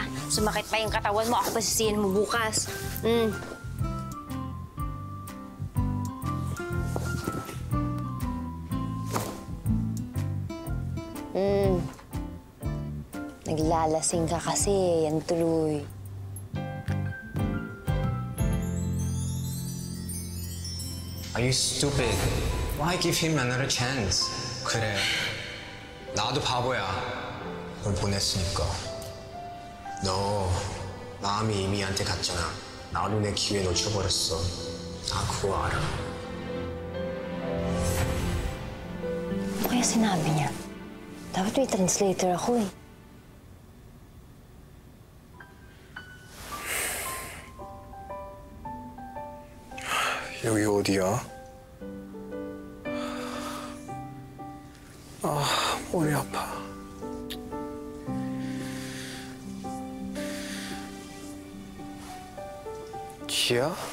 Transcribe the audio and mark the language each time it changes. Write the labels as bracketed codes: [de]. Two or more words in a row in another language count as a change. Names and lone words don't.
[tl] Sumakit pa yung katawan mo. Ako pa sisihin mo bukas. Naglalasing ka kasi. Yan tuloy. [en] Are you stupid? Why give him another chance? [ko] 그래, 나도 바보야. 널 보냈으니까. 너 마음이 이미 한테 갔잖아. 나도 내 기회 놓쳐버렸어. 나 그거 알아. [tl] Ano kaya sinabi niya? Dapat may translator ako eh. [ko] 여기 어디야? 아, 머리 아파. 기야?